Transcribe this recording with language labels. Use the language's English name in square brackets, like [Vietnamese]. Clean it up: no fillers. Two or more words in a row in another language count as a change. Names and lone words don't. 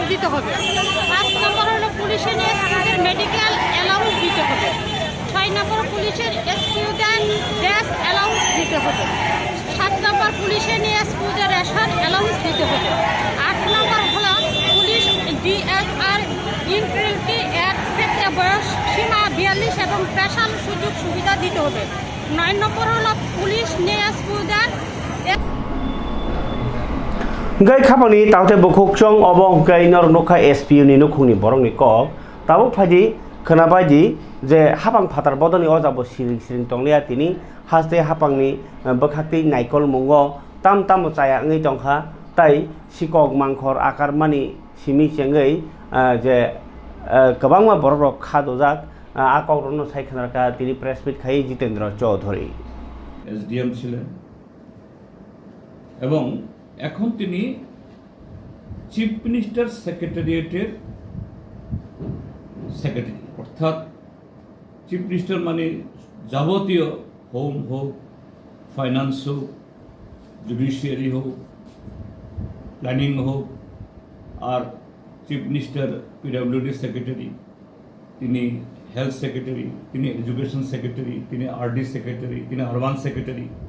[Bangla] দিতে হবে 5 নম্বর হলো পুলিশের নিয়ে এসপিওদের [English] medical allowance [Bangla] দিতে হবে 6 নম্বর পুলিশের এসপিওদের [English] dress allowance [Bangla] দিতে হবে 7 নম্বর পুলিশের নিয়ে এসপিওদের [English] ration allowance [Bangla] দিতে হবে 8 নম্বর হলো পুলিশ ডিএসআর ইন্টারিটি এর ক্ষেত্রে বয়স সীমা 42 এবং স্পেশাল সুযোগ সুবিধা দিতে হবে 9 নম্বর হলো পুলিশ নিয়ে এসপিওদের [Kok Borok] gai khamani taute bukhuk chong obong gai nor nokha SPU ni nukhungni borok ni kok tabo phaji khanabai di je hapang phatar bodoni ojabo siring tonglia tini haste hapangni bakhati naikol mungo tam tam chaya ngai tongkha tai sikok mangkhor akar mani simi chengai je kabangma borok rok khadojak akok rono saikhanarka tini [English] press meet [Kok Borok] khai Jitendra Chaudhary [Bangla] SDM ছিলেন এবং এখন তিনি [English] Chief Minister Secretariat's secretary [Bangla] অর্থাৎ [English] Chief Minister [Bangla] মানে যাবতীয় হোম হোক ফাইন্যান্স হোক জুডিশিয়ারি হোক প্ল্যানিং হোক আর [English] Chief Minister PWD secretary [Bangla] তিনি [English] health secretary [Bangla] তিনি [English] education secretary [Bangla] তিনি [English] RD secretary [Bangla] তিনি [English] urban secretary